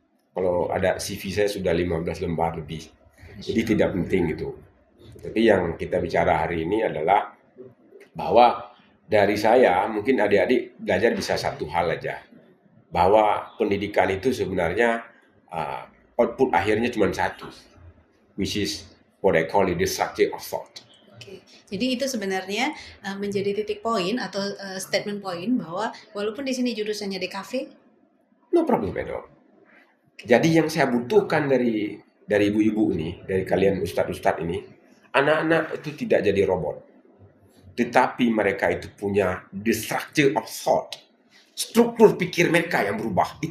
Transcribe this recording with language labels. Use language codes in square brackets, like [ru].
[id] Kalau ada CV saya sudah 15 lembar lebih. Jadi tidak penting itu. Tapi yang kita bicara hari ini adalah bahwa dari saya, mungkin adik-adik belajar bisa satu hal aja. Bahwa pendidikan itu sebenarnya output akhirnya cuma satu. [en] Which is what I call it the structure of thought. [id] Oke. Jadi itu sebenarnya menjadi titik poin atau statement poin bahwa walaupun di sini jurusannya DKV, [en] no problem at all. [id] Jadi yang saya butuhkan dari ibu-ibu ini, dari kalian ustadz-ustadz ini, anak-anak itu tidak jadi robot, tetapi mereka itu punya [en] the structure of thought, [id] struktur pikir mereka yang berubah.